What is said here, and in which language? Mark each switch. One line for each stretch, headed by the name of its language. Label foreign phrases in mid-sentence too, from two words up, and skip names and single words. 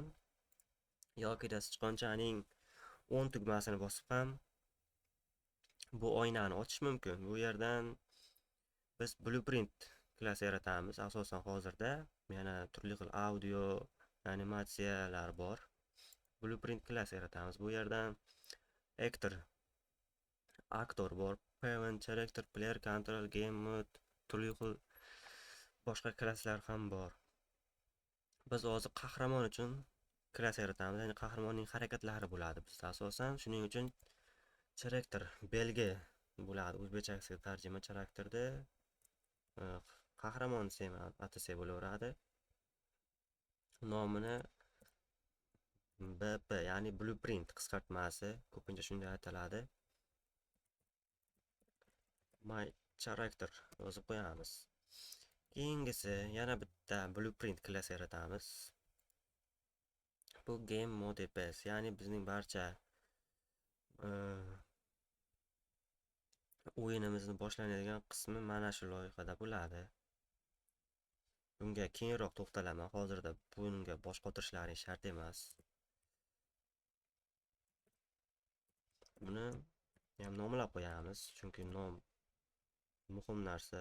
Uzbek: Yokida sichqonchaning 10 tugmasini bosib ham bu oynani ochish mumkin. Bu yerdan biz blueprint klass yaratamiz. Asosan hozirda yana turli xil audio animatsiyalar bor. Blueprint klass yaratamiz. Bu yerdan aktor bor,
English: parent, character, player, control, game mode,
Uzbek: turli xil boshqa klasslar ham bor. Biz hozir qahramon uchun klass yaratamiz. Ya'ni qahramonning harakatlari bo'ladi bizda asosan. Shuning uchun character belgi bo'ladi. O'zbekchasiga tarjima charakterda qahramon desam atasak bo'laveradi. Nomini BP ya'ni blueprint qisqartmasi ko'pincha shunday ataladi.
English: My character
Uzbek: yozib qo'yamiz. Keyingisi yana bitta blueprint klass yaratamiz.
English: Bu game mode base,
Uzbek: ya'ni bizning barcha o'yinimizni boshlanadigan qismi mana shu loyihada bo'ladi. Bunga keyinroq to'xtalaman. Hozirda bunga bosh qotirishlaring shart emas. Buni ham nomlab qo'yamiz, chunki nom muhim narsa.